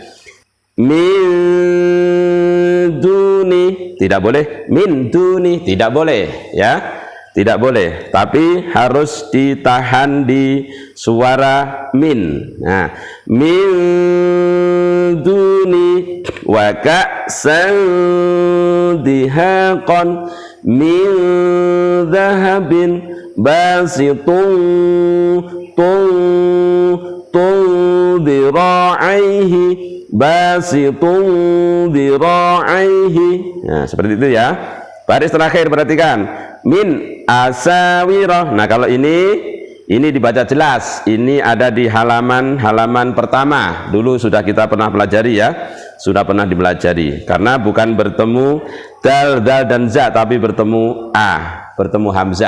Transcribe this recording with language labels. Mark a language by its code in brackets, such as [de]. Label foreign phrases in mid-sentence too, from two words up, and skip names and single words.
[ar] من دوني, [id] tidak boleh. [ar] من دوني, [id] tidak boleh ya. Tidak boleh, tapi harus ditahan di suara min. [ar] Nah, من دوني وكأسا دهاقا من ذهب باسط ذراعيه باسط ذراعيه. [id] Nah, seperti itu ya. Baris terakhir perhatikan. [ar] من أساور. [id] Nah, kalau ini dibaca jelas. Ini ada di halaman pertama. Dulu sudah kita pernah pelajari ya. Sudah pernah dipelajari. Karena bukan bertemu dal, dal dan za, tapi bertemu a, bertemu hamzah.